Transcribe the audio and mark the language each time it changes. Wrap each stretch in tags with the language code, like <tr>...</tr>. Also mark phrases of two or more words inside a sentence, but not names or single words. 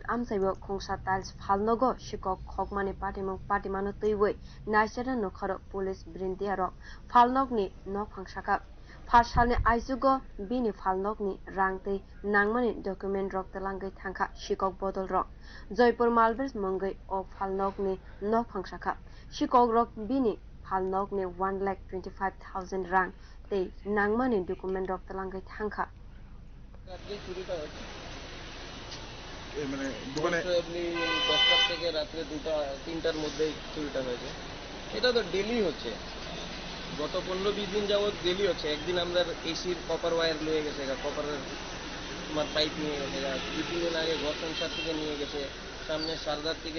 <trp>amchaio khungsa tiles phalnok Sikhok khokmani patimung patimano twiwi naicherna nokhoro police birindia phalnokni nokphang sakha Phasalni aijugo bini phalnokni rangtei nangmani document rok twlangwi thangkha Sikhok bodol rok Jaipur Malbers mungwi o phalnokni nokphang sakha Sikhok rok bini phalnokni 1,25,000 rang tei nangmani document rok twlangwi thangkha</trp> <bn>মানে দোকানে দশটার থেকে রাত্রে 2টা-3টার মধ্যে চুরিটা হয়েছে এটা তো ডেলি হচ্ছে গত 15-20 দিন যাবত ডেলি হচ্ছে একদিন আমরা এসির</bn> <en>copper wire</en> <bn>লয়ে গেছে কপারের তোমার পাইপ নিয়ে গেছে 2-3 দিন আগে ঘর সংসার থেকে নিয়ে গেছে সামনে সারদার থেকে</bn>